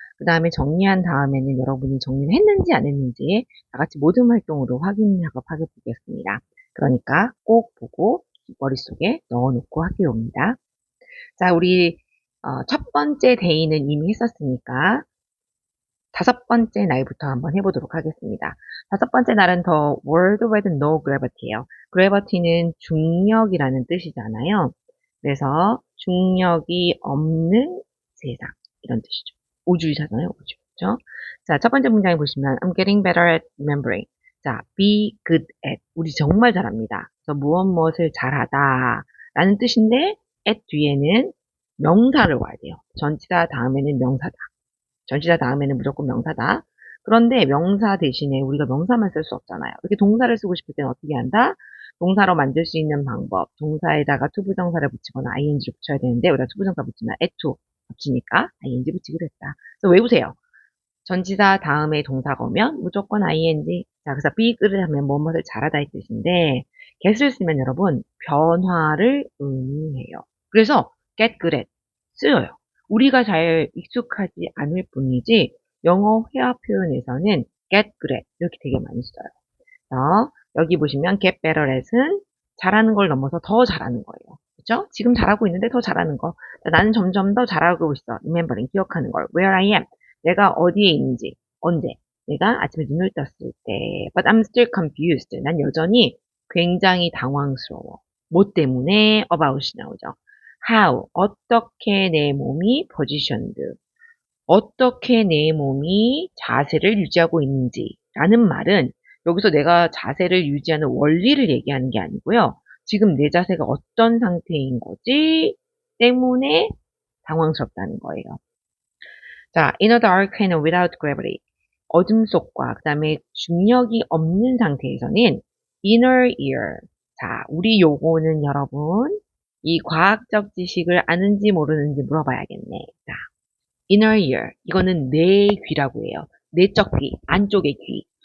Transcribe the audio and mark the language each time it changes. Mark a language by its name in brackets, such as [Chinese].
[Korean] 그 다음에 정리한 다음에는 여러분이 정리를 했는지 안 했는지 다 같이 모둠 활동으로 확인 작업하게 보겠습니다. 그러니까 꼭 보고 머릿속에 넣어놓고 하기로 합니다. 자, 우리 첫 번째 데이는 이미 했었으니까 다섯 번째 날부터 한번 해보도록 하겠습니다. 다섯 번째 날은 The World with No Gravity예요. Gravity는 중력이라는 뜻이잖아요. 그래서 중력이 없는 세상 이런 뜻이죠. 우주이잖아요, 우주. 그렇죠? 자, 첫 번째 문장에 보시면 [English] I'm getting better at remembering. [Korean] 자, be good at. 우리 정말 잘합니다. 그래서 무엇을 잘하다 라는 뜻인데 at 뒤에는 명사를 와야 돼요. 전치사 다음에는 명사다. 전치사 다음에는 무조건 명사다. 그런데 명사 대신에 우리가 명사만 쓸 수 없잖아요. 이렇게 동사를 쓰고 싶을 때는 어떻게 한다? 동사로 만들 수 있는 방법. 동사에다가 투부정사를 붙이거나 ing를 붙여야 되는데 우리가 투부정사 붙이면 at 붙이니까 ing 붙이기로 했다. 그래서 외우세요. 전치사 다음에 동사가 오면 무조건 ing. 자, 그래서 be good을 하면 뭐뭐를 잘하다 이 뜻인데 get을 쓰면 여러분 변화를 의미해요. 그래서 get good at 쓰여요. 우리가 잘 익숙하지 않을 뿐이지 영어 회화 표현에서는 get good at 이렇게 되게 많이 써요. 여기 보시면 get better at은 잘하는 걸 넘어서 더 잘하는 거예요. 그렇죠? 지금 잘하고 있는데 더 잘하는 거. 나는 점점 더 잘하고 있어. remembering, 기억하는 걸. where I am, 내가 어디에 있는지, 언제. 내가 아침에 눈을 떴을 때. [English] But I'm still confused. [Korean] 난 여전히 굉장히 당황스러워. 뭐 때문에 about이 나오죠. How, 어떻게 내 몸이 positioned, 어떻게 내 몸이 자세를 유지하고 있는지라는 말은 여기서 내가 자세를 유지하는 원리를 얘기하는 게 아니고요. 지금 내 자세가 어떤 상태인 거지 때문에 당황스럽다는 거예요. 자, [English] in a dark and without gravity. [Korean] 어둠 속과 그 다음에 중력이 없는 상태에서는 inner ear. 자, 우리 요거는 여러분 이 과학적 지식을 아는지 모르는지 물어봐야겠네. 자, inner ear. 이거는 내 귀라고 해요. 내적 귀, 안쪽의 귀.